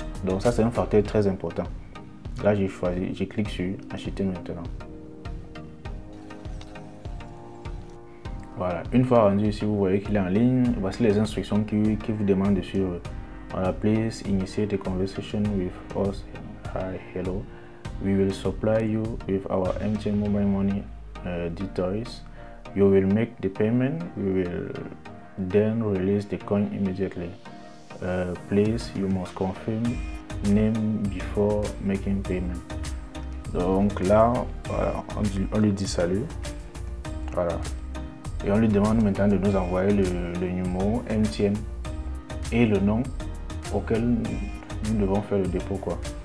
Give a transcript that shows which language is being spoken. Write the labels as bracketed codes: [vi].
[fr] Donc ça, c'est un facteur très important. Là, j'ai choisi, je clique sur acheter maintenant. Voilà, une fois rendu ici, vous voyez qu'il est en ligne. Voici les instructions qui vous demandent de suivre. [en] Voilà, please initiate a conversation with us. Hi, hello. We will supply you with our MTN mobile money details. You will make the payment. We will then release the coin immediately. Please, you must confirm name before making payment. [fr] Donc là, voilà, on lui dit salut. Voilà. Et on lui demande maintenant de nous envoyer le numéro MTN et le nom auquel nous devons faire le dépôt, quoi.